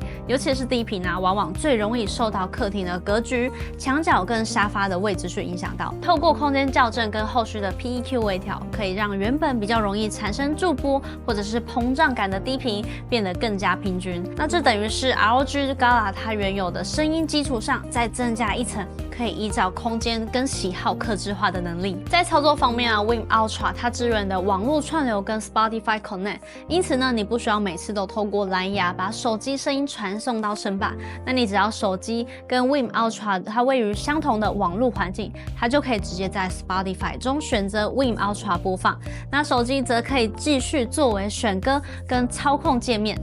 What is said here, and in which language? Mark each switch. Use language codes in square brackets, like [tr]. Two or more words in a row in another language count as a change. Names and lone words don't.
[zh] 尤其是低頻啊，往往最容易受到客廳的格局、牆角跟沙發的位置去影響到。透過空間校正跟後續的 PEQ 微調，可以讓原本比較容易產生駐波或者是膨脹感的低頻變得更加平均。那這等於是 ROG Gala 它原有的聲音基礎上再增加一層，可以依照空間跟喜好客製化的能力。在操作方面啊 ，Win Ultra 它支援的網絡串流跟 Spotify Connect，因此呢，你不需要每次都透過藍牙把手機聲音傳送到聲霸。那你只要手機跟 Win Ultra 它位於相同的網絡環境，它就可以直接在 Spotify 中選擇 Win Ultra 播放。那手機則可以繼續作為選歌跟操控界面。